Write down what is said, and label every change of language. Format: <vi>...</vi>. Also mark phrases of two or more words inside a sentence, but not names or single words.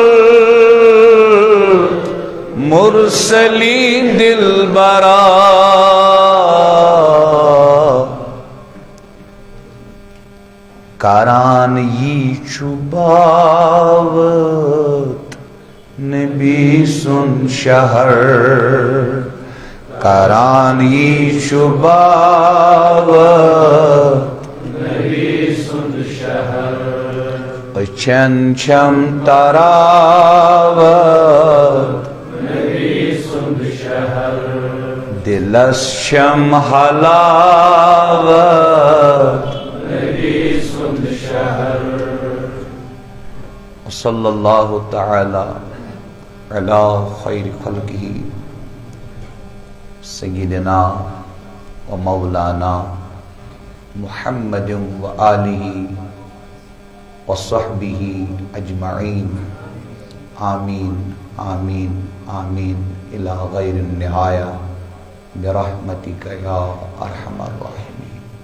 <ks>المرسلین دلبرا کاران یہ چوباوت نبی سن شہر کاران یہ چوباوت نبی سن شہر اچھن چھم تراوت نبی سن شہر دلس شم حلاوت نبی سن شہر</ks> <ar>صلی اللہ تعالی علی خیر خلقہ سیدنا و مولانا محمد و آلہ وصحبہ اجمعین آمین آمین آمین الی غیر النہایہ برحمتک یا ارحم الراحمین.</ar>